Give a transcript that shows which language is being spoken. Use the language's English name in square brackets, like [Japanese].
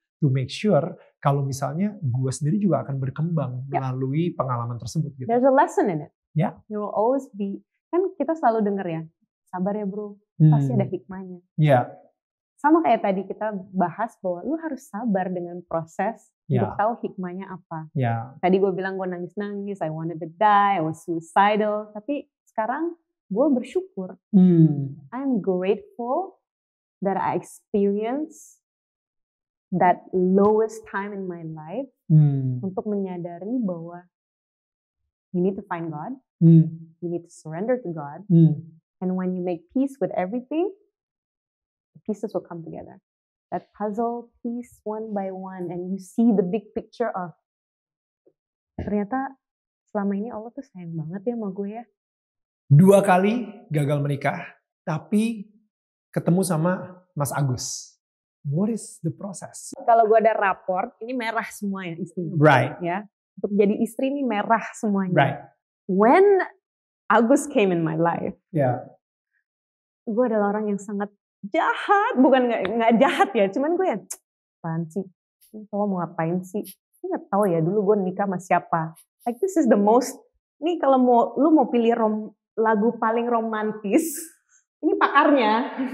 [English] To make sure [Indonesian] kalau misalnya gue sendiri juga akan berkembang melalui pengalaman tersebut gitu. [English] There's a lesson in it. Yeah. You will always be, [Indonesian] kan kita selalu dengar ya, sabar ya bro, pasti ada hikmahnya. Sama kayak tadi kita bahas bahwa lu harus sabar dengan proses untuk tahu hikmahnya apa. Tadi gue bilang gue nangis-nangis, [English] I wanted to die, I was suicidal. [Indonesian] Tapi sekarang gue bersyukur. [English] I'm grateful that I experience that lowest time in my life [Indonesian] untuk menyadari bahwa [English] you need to find God, you need to surrender to God, and when you make peace with everything, the pieces will come together. That puzzle piece one by one, and you see the big picture of [Indonesian] ternyata selama ini Allah tuh sayang banget ya sama gue ya. 2 kali gagal menikah, tapi ketemu sama Mas Agus. [English] What is the process? [Indonesian] Kalau gue ada raport, ini merah semua ya istri. [English] Right. [Indonesian] Ya, untuk jadi istri ini merah semuanya. [English] Right. When Agus came in my life, [Indonesian] gue adalah orang yang sangat jahat, bukan nggak jahat ya, cuman gue ya, apaan sih? Kalau mau ngapain sih? Gue nggak tahu ya. Dulu gue nikah sama siapa? [English] Like this is the most. [Indonesian] Nih kalau lu mau pilih lagu paling romantis, ini pakarnya.